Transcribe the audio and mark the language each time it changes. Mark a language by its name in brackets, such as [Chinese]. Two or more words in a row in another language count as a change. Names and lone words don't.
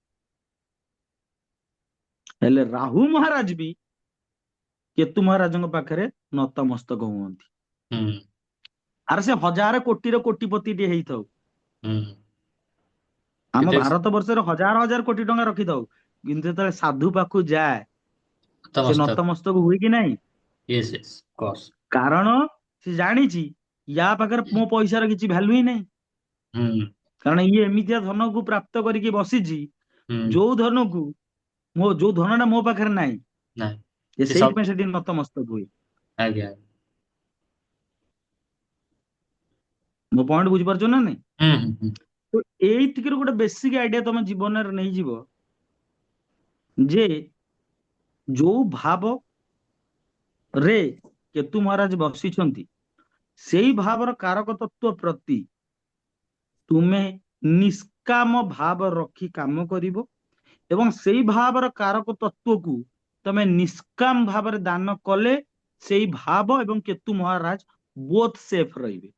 [Odia] ହେଲେ ରାହୁ ମହାରାଜ ବି କେତୁ ମହାରାଜଙ୍କ ପାଖରେ ନତମସ୍ତକ ହୁଅନ୍ତି। हम्म ଆରେ ସେ ହଜାର କୋଟିର କୋଟିପତି ଟିଏ ହେଇଥାଉ, हम्म ଆମ [Hindi] कितने [Odia] ଭାରତ ବର୍ଷରେ ହଜାର ହଜାର କୋଟି ଟଙ୍କା ରଖିଥାଉ, କିନ୍ତୁ ଯେତେବେଳେ ସାଧୁ ପାଖକୁ ଯାଏ, ସେ [Hindi] तमस्तक। [Odia] ନତମସ୍ତକ ହୁଏ କି ନାହିଁ? [English] yes yes course. [Odia] କାରଣ ସେ ଜାଣିଛି ୟା ପାଖରେ ମୋ ପଇସାର କିଛି ଭ୍ୟାଲୁ ହିଁ ନାହିଁ। हम्म କାରଣ ଇଏ ଏମିତିଆ ଧନକୁ ପ୍ରାପ୍ତ କରିକି ବସିଛି, हम्म ଯୋଉ ଧନକୁ ଯୋଉ ଧନଟା ମୋ ପାଖରେ ନାହିଁ, [Hindi] नहीं ଏ ये सब [Odia] ସେଇଥିପାଇଁ ସେଠି ନତମସ୍ତକ ହୁଏ। [Hindi] आ गया। [Odia] ମୋ ପଏଣ୍ଟ ବୁଝିପାରୁଛ ନା ନାଇଁ? हम्म। ତ ଏଇଥିରୁ ଗୋଟେ ବେସିକ ଆଇଡିଆ ତମ ଜୀବନରେ ନେଇଯିବ ଯେ ଯୋଉ ଭାବ ରେ କେତୁ ମହାରାଜ ବସିଛନ୍ତି, ସେଇ ଭାବର କାରକ ତତ୍ଵ ପ୍ରତି ତୁମେ ନିଷ୍କାମ ଭାବ ରଖି କାମ କରିବ, ଏବଂ ସେଇ ଭାବର କାରକ ତତ୍ଵକୁ ତମେ ନିଷ୍କାମ ଭାବରେ ଦାନ କଲେ, ସେଇ ଭାବ ଏବଂ କେତୁ ମହାରାଜ [English] both safe [Odia] ରହିବେ।